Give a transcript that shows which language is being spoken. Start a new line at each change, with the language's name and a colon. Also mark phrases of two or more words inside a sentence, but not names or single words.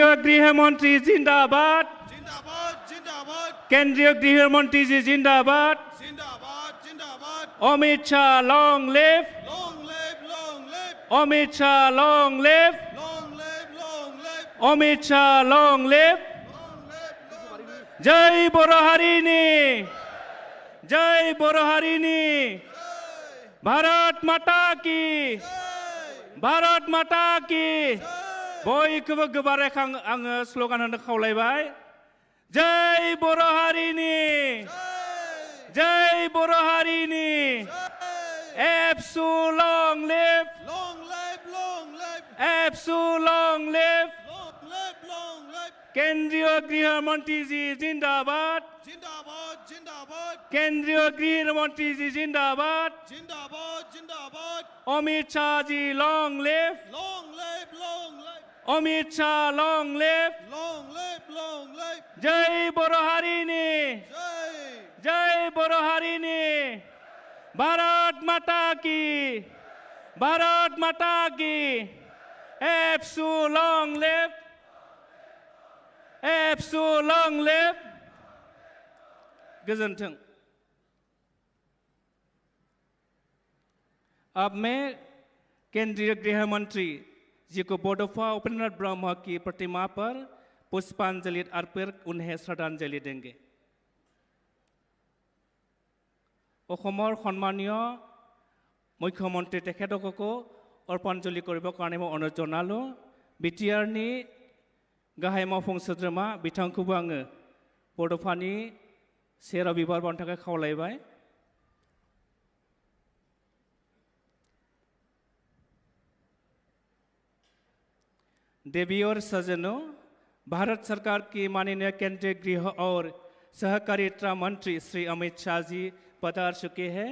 Hindi: गृहमंत्री जिंदाबाद केंद्रीय गृहमंत्री जी जिंदाबाद
Bodo: अमित शाह
English: long live
Bodo: अमित शाह
English: long live
Bodo: अमित शाह
English: long live
Bodo: जय बर' हारिनि जय बर' हारिनि
Hindi: भारत माता की
Bodo: बयखौबो गोबारै आङो स्ल'गान होनो खावलायबाय जय बर' हारिनि
Hindi: एबसु
English: long live
Hindi: एबसु
English: long live
Hindi: केंद्रीय गृह मंत्री जी जिंदाबाद केंद्रीय गृह मंत्री जी जिंदाबाद अमित शाह जी
English: long live Amit Shah long live
Bodo: जय बर' हारिनि जय बर' हारिनि
Hindi: भारत माता की भारत माता की
English: ABSU long live ABSU long live गोजोन्थों।
Hindi: अब मैं केंद्रीय गृह मंत्री जी को बडौफा उपेंद्र ब्रह्म की प्रतिमा पर पुष्पांजलि अर्पित उन्हें श्रद्धांजलि देंगे।
Assamese: অসমৰ সন্মানীয় মুখ্যমন্ত্ৰী তেখেতসকলকো অৰ্পণাঞ্জলি কৰিবৰ কাৰণে মই অনুৰোধ জনালোঁ।
Bodo: বিটিআৰনি গাহাय मावफुं सोद्रोमा बिथांखौबो आङो बड'फानि सेराव बिबार बावनो थाखाय खावलायबाय।
Hindi: देवी और सज्जनों, भारत सरकार की माननीय केंद्रीय गृह और सहकारिता मंत्री श्री अमित शाह जी पधार चुके हैं।